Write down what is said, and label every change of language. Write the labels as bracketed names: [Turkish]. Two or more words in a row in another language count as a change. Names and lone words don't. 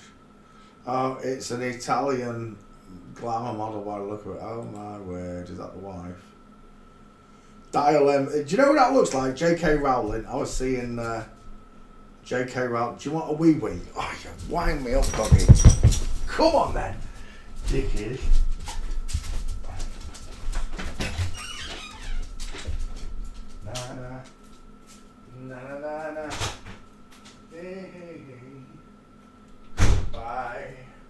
[English] Oh, it's an Italian glamour model by the look of it. Oh my word, is that the wife? Dial M. Do you know what that looks like? J.K. Rowling. I was seeing J.K. Rowling. Do you want a wee wee? Oh, you wind me up, doggy. Come on then, dickhead. Na na na na na na. Hey hey hey. Bye.